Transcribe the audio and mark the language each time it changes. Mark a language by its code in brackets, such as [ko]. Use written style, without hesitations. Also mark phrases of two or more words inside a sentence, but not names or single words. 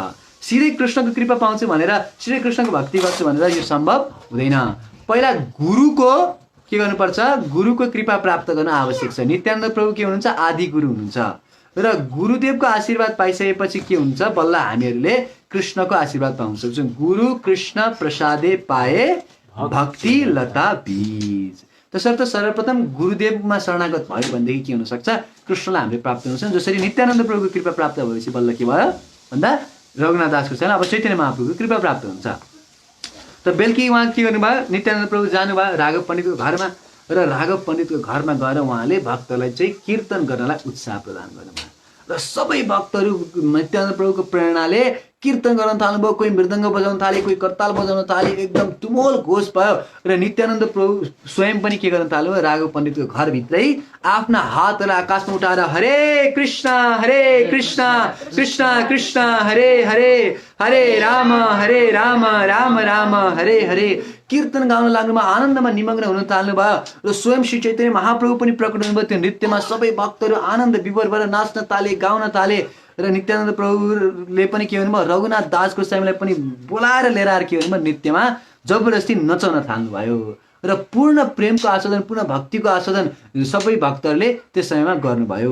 [ne] सिधै कृष्णको कृपा पाउँछु भनेर सिधै कृष्णको भक्ति गर्छु भनेर यो सम्भव हुँदैन। पहिला गुरुको के गर्नुपर्छ गुरुको कृपा प्राप्त गर्न आवश्यक छ। नित्यानन्द प्रभु के हुनुहुन्छ आदि गुरु हुनुहुन्छ र गुरुदेवको आशीर्वाद पाइसकेपछि के हुन्छ बल्ल हामीहरूले कृष्णको आशीर्वाद पाउन सक्छौँ। [bn] গুরু কৃষ্ণ প্রসাদে পায় ভক্তি লতা বীজ। [ne] तसर्थ सर्वप्रथम गुरुदेवमा शरणागत भयो भनेदेखि के हुनसक्छ कृष्णलाई हामीले प्राप्त हुन्छौँ। जसरी नित्यानन्द प्रभुको कृपा प्राप्त भएपछि बल्ल के भयो भन्दा रघुनाथ दासको छैन अब चैतन्य महाप्रभुको कृपा प्राप्त हुन्छ। त बेलुकी उहाँ के गर्नुभयो नित्यानन्द प्रभु जानुभयो राघव पण्डितको घरमा र राघव पण्डितको घरमा गएर उहाँले भक्तलाई चाहिँ कीर्तन गर्नलाई उत्साह प्रदान गर्नुभयो र सबै भक्तहरू नित्यानन्द प्रभुको प्रेरणाले कीर्तन गर्न थाल्नुभयो। कोही मृदङ्ग बजाउन थाले, कोही करताल बजाउन थाले, एकदम तुमोल घोष भयो र नित्यानन्द प्रभु स्वयं पनि के गर्न थाल्नुभयो राघव पण्डितको घरभित्रै आफ्ना हातलाई आकाशमा उठाएर हरे कृष्ण कृष्ण कृष्ण हरे हरे हरे राम राम राम हरे हरे कीर्तन गाउन लाग्नुमा आनन्दमा निमग्न हुन थाल्नुभयो र स्वयं श्री चैतन्य महाप्रभु पनि प्रकट हुनुभयो। त्यो नृत्यमा सबै भक्तहरू आनन्द विभोर भएर नाच्न थाले गाउन थाले र नित्यानन्द प्रभुले पनि के भन्नुभयो रघुनाथ दास गोस्वामीलाई पनि बोलाएर लिएर आएर के भन्नुभयो नृत्यमा जबरजस्ती नचाउन थाल्नुभयो र पूर्ण प्रेमको आस्वादन पूर्ण भक्तिको आस्वादन सबै भक्तहरूले त्यस समयमा गर्नुभयो।